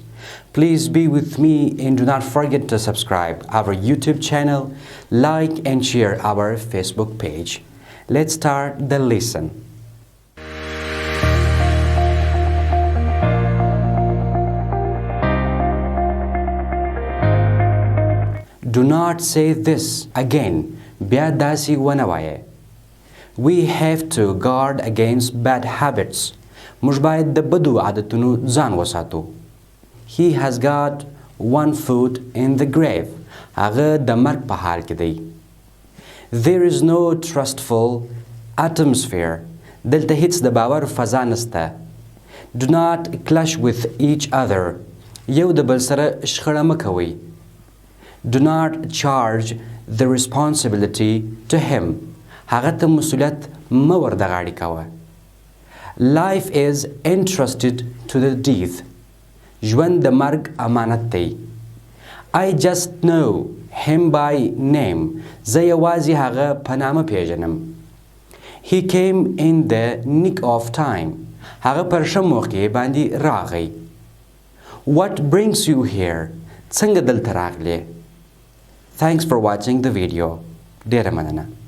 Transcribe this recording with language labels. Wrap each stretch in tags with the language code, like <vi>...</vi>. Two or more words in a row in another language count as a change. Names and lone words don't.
<en>Please be with me and do not forget to subscribe our YouTube channel, like and share our Facebook page. Let's start the lesson. Do not say this again.</en> <ps>بیا داسې ونه وایه.</ps> <en>We have to guard against bad habits.</en> <ps>موږ باید د بدو عادتونو ځان وساتو.</ps> <en>He has got one foot in the grave.</en> <ps>هغه د مرګ په حال کې دی.</ps> <en>There is no trustful atmosphere.</en> <ps>دلته هیڅ د باور فضا نسته.</ps> <en>Do not clash with each other.</en> <ps>یو د بل سره شخړه مه کوئ.</ps> <en>Do not charge the responsibility to him.</en> <ps>هغه ته مسؤلیت مه ور د غاړې کوه.</ps> <en>Life is entrusted to the dead.</en> <ps>ژوند د مرګ امانت دی.</ps> <en>I just know him by name.</en> <ps>زه یوازې هغه په نامه پیژنم.</ps> <en>He came in the nick of time.</en> <ps>هغه پر ښه موقع باندې راغی.</ps> <en>What brings you here?</en> <ps>څنګه دلته راغلې؟</ps> <en>Thanks for watching the video.</en> <ps>ډېره مننه.</ps>